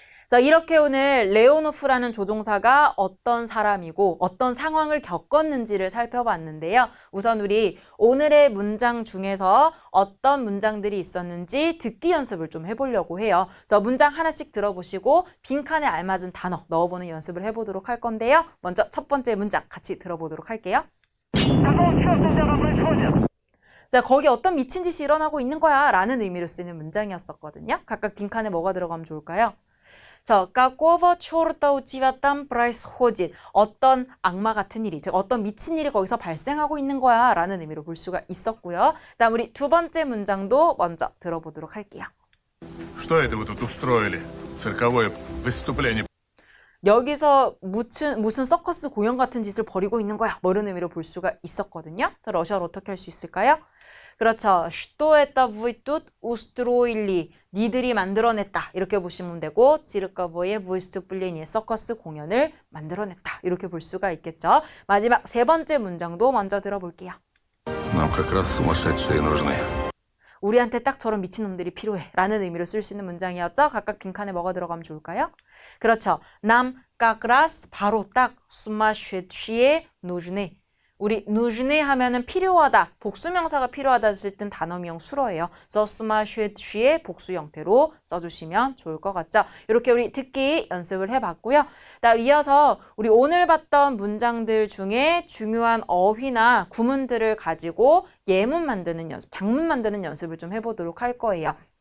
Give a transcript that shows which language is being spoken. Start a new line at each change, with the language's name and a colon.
Korean: 자, 이렇게 오늘 레오노프라는 조종사가 어떤 사람이고 어떤 상황을 겪었는지를 살펴봤는데요. 우선 우리 오늘의 문장 중에서 어떤 문장들이 있었는지 듣기 연습을 좀 해보려고 해요. 저 문장 하나씩 들어보시고 빈칸에 알맞은 단어 넣어보는 연습을 해보도록 할 건데요. 먼저 첫 번째 문장 같이 들어보도록 할게요.
Russian: Какого черта у тебя там происходит?
Korean: 자, 거기 어떤 미친 짓이 일어나고 있는 거야 라는 의미로 쓰이는 문장이었었거든요. 각각 빈칸에 뭐가 들어가면 좋을까요?
Russian: 자, какого черта у тебя там происходит?
Korean: 어떤 악마 같은 일이, 즉 어떤 미친 일이 거기서 발생하고 있는 거야 라는 의미로 볼 수가 있었고요. 다음 우리 두 번째 문장도 먼저 들어보도록 할게요.
Russian: Что это вы тут устроили? Цирковое выступление.
Korean: 여기서 무슨 서커스 공연 같은 짓을 벌이고 있는 거야 뭐 이런 의미로 볼 수가 있었거든요. 러시아로 어떻게 할 수 있을까요?
Russian: 그렇죠. Что это вы тут устроили?
Korean: 니들이 만들어냈다. 이렇게 보시면 되고
Russian: цирковое выступление,
Korean: 서커스 공연을 만들어냈다. 이렇게 볼 수가 있겠죠. 마지막 세 번째 문장도 먼저 들어볼게요.
Russian: Нам как раз сумасшедшие нужны.
Korean: 우리한테 딱 저런 미친놈들이 필요해 라는 의미로 쓸 수 있는 문장이었죠. 각각 빈칸에 뭐가 들어가면 좋을까요? 그렇죠.
Russian: Нам как раз
Korean: 바로 딱
Russian: сумасшедшие нужны.
Korean: 우리 нужны 하면은 필요하다, 복수명사가 필요하다 했을 땐 단어미형 수로예요. 그래서 sumashed시의 복수 형태로 써주시면 좋을 것 같죠. 이렇게 우리 듣기 연습을 해봤고요. 이어서 우리 오늘 봤던 문장들 중에 중요한 어휘나 구문들을 가지고 예문 만드는 연습, 장문 만드는 연습을 좀 해보도록 할 거예요.